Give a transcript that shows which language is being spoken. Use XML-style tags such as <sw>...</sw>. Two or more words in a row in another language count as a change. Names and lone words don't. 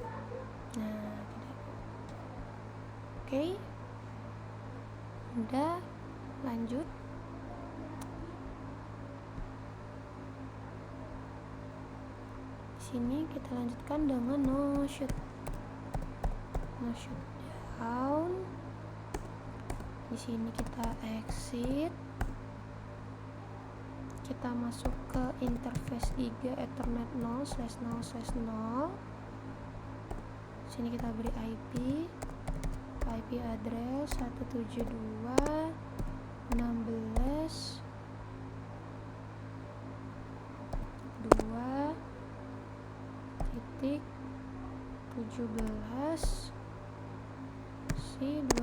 <id>Nah, tidak. Oke. Udah. lanjut. Sini kita lanjutkan dengan</id> <en>no shoot down.</en> <id>Di sini kita exit, kita masuk ke</id> <en>interface Giga Ethernet</en> <id>0/0/0. Sini kita beri</id> <en>IP address</en> <id>172.16.2.17 si</id>